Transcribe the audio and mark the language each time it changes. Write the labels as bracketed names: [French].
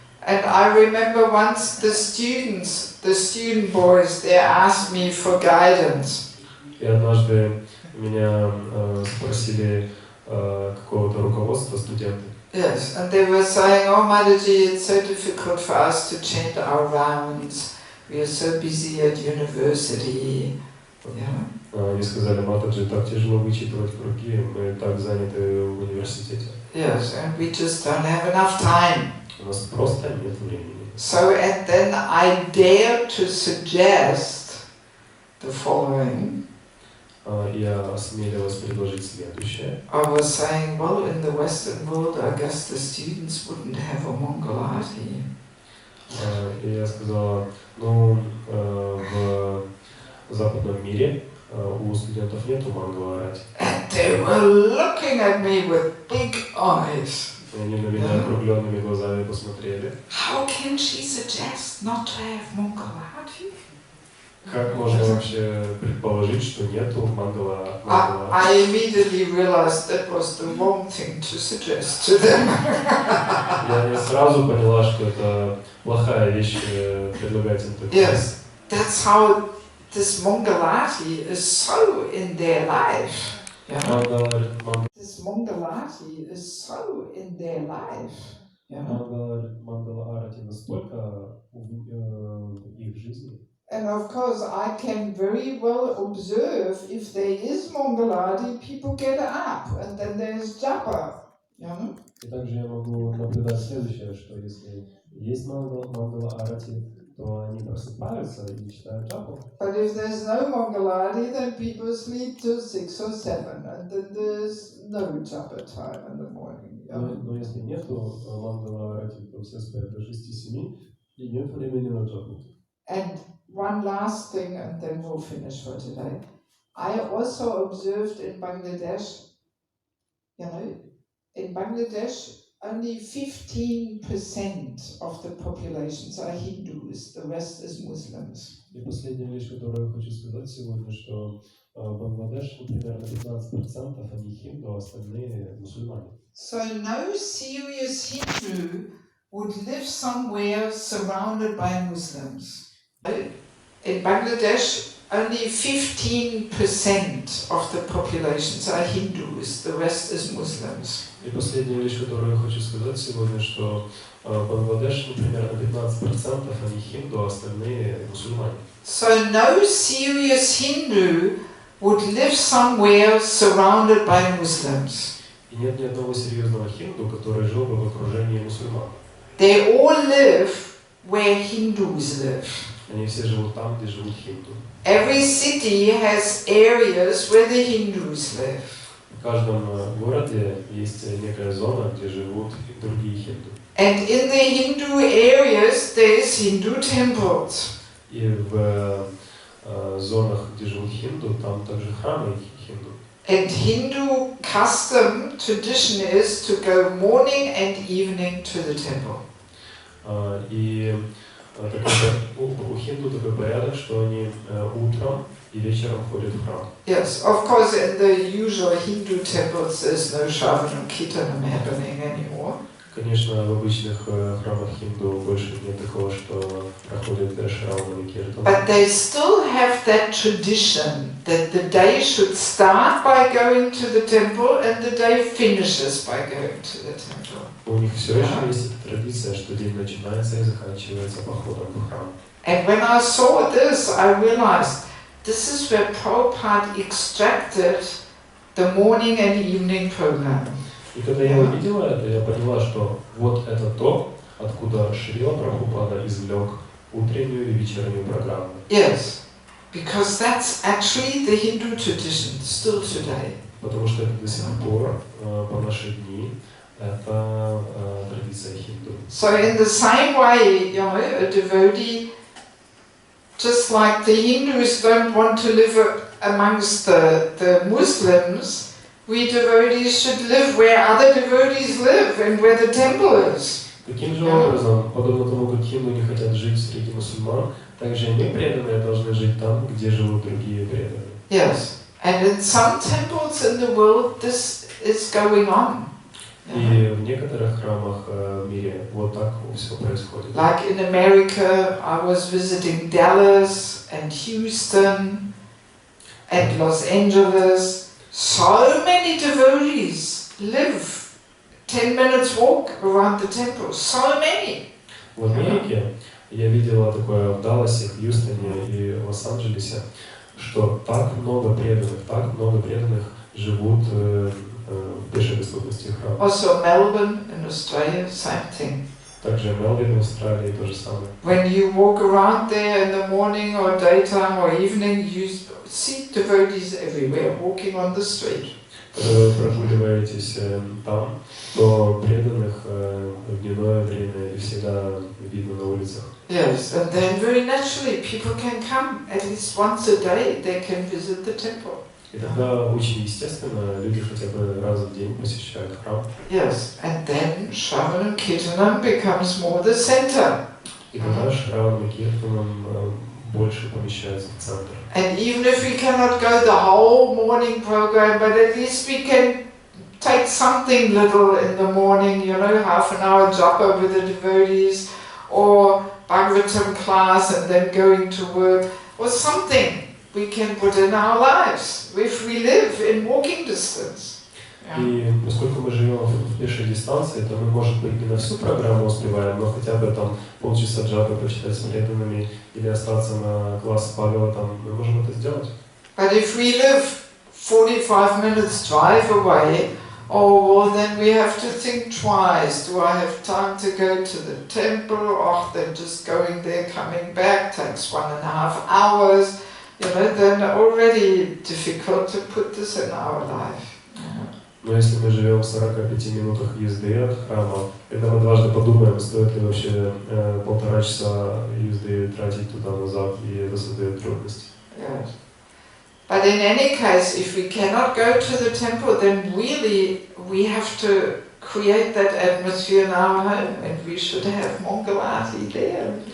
[English] And I remember once the student boys, they asked me for guidance. [Russian] И однажды меня спросили какого-то руководства студенты. [English] Yes, and they were saying, "Oh, Matаджи, it's so difficult for us to chant our rounds. We are so busy at university." Yeah. [Russian] Они сказали, Матаджи, так тяжело вычитывать круги, мы так заняты в университете. [English] Yes, and we just don't have enough time. [Russian] У нас просто нет времени. [English] So, and then I dared to suggest the following. [Russian] Я осмелилась предложить следующее. [English] I was saying, well, in the Western world, I guess the students wouldn't have a Mangalati. [Russian] И я сказала, в западном мире у студентов нету Мангаларати. [English] And they were looking at me with big eyes. [Russian] И они на меня округленными глазами посмотрели. [English] How can she suggest not to have Mangalati? [Russian] Как можно вообще предположить, что нету Мангаларати? [English] I immediately realized that was the wrong thing to suggest to them. [Russian] Я сразу поняла, что это плохая вещь предлагать им такое. [English] Yes, that's how this Mangalati is so in their life. Yeah. This Mangalati is so in their life. Yeah. [Russian] Мангаларати настолько в их жизни. [English] And of course, I can very well observe if there is Mangalati, people get up, and then there's japa. Yeah. [Russian] И также я могу наблюдать следующее, что если есть Мангаларати, то они просыпаются и читают джапу. [English] But if there's no Mangaladi, then people sleep till 6 or 7, and then there's no japa time in the morning. [Russian] Но если нету Мангала-арати, то все спят до 6-7, и нет времени на джапу. [English] And one last thing, and then we'll finish for today. I also observed in Bangladesh, in Bangladesh, only 15% of the populations are Hindus, the rest is Muslims. [Russian] И последняя вещь, которую я хочу сказать сегодня, что в Бангладеше примерно 15% они хинду, а остальные мусульмане. [English] So no serious Hindu would live somewhere surrounded by Muslims. In Bangladesh, only 15% of the populations are Hindus, the rest is Muslims. [Russian] И последняя вещь, которую я хочу сказать сегодня, что в Бангладеше примерно 15% они хинду, а остальные мусульмане. [English] So no serious Hindu would live somewhere surrounded by Muslims. [Russian] И нет ни одного серьезного хинду, который жил бы в окружении мусульман. [English] They all live where Hindus live. [Russian] Они все живут там, где живут хинду. [English] Every city has areas where the Hindus live. [Russian] В каждом городе есть некая зона, где живут другие хинду. [English] And in the Hindu areas there is Hindu temples. [Russian] И в зонах, где живут хинду, там также храмы хинду. [English] And Hindu custom, tradition is to go morning and evening to the temple. [Russian] И у хинду такой порядок, что они утром и вечером ходят в храм. [English] Yes, of course in the usual Hindu temples there's no Shravanam Kirtanam happening anymore. [Russian] Конечно, в обычных храмах хинду больше нет такого, что проходит Шравана и Киртан. [English] But they still have that tradition that the day should start by going to the temple and the day finishes by going to the temple. [Russian] У них все еще есть эта традиция, что день начинается и заканчивается походом в храм. [English] And when I saw this, I realized this is where Prabhupada extracted the morning and evening program. [Russian] И когда я увидела это, я поняла, что вот это то, откуда Шрила Прабхупада извлек утреннюю и вечернюю программу. [English] Yes, because that's actually the Hindu tradition still today. [Russian] Потому что это до сих пор, по наши дни, это традиция хинду. [English] So in the same way, a devotee, just like the Hindus don't want to live amongst the Muslims, we devotees should live where other devotees live and where the temple is. [Russian] Таким же образом, подобно тому, как хинду не хотят жить среди мусульман, также мы, преданные, должны жить там, где живут другие преданные. [English] Yes, and in some temples in the world this is going on. [Russian] И в некоторых храмах в мире вот так все происходит. [English] Like in America, I was visiting Dallas and Houston and Los Angeles. So many devotees live 10 minutes walk around the temple. So many. [Russian] В Америке я видела такое в Далласе, Хьюстоне и Лос-Анджелесе, что так много преданных живут в пешей доступности храма. [English] Also Melbourne in Australia, same thing. [Russian] Также Мелбурн в Австралии то же самое. [English] When you walk around there in the morning or daytime or evening, you see devotees everywhere walking on the street. [Russian] Когда вы прогуливаетесь там, то преданных в дневное время всегда видно на улицах. [English] Yes, and then very naturally people can come at least once a day. They can visit the temple. [Russian] И тогда очень естественно люди хотя бы раз в день посещают храм. [English] Yes, and then Shravanam Kirtanam becomes more the center. [Russian] И тогда Шравана Киртанам больше помещается в центр. [English] And even if we cannot go the whole morning program, but at least we can take something little in the morning, half an hour japa with the devotees, or Bhagavatam class and then going to work, or something we can put in our lives, if we live in walking distance. [Russian] И поскольку мы живем в пешей дистанции, то мы, может быть, не на всю программу успеваем, но хотя бы там полчаса джапы почитать с преданными или остаться на класс Бхагаватам, мы можем это сделать. [English] But if we live 45 minutes drive away, oh, well, then we have to think twice. Do I have time to go to the temple? Oh, then just going there, coming back takes 1.5 hours. You know, then already difficult to put this in our life. [Russian] Но если мы живем в 45 минутах езды от храма, когда мы дважды подумаем, стоит ли вообще 1,5 часа езды тратить туда-назад, и это создает трудности. [English] Yes. But in any case, if we cannot go to the temple, then really we have to create that atmosphere in our home, and we should have Mangalati there.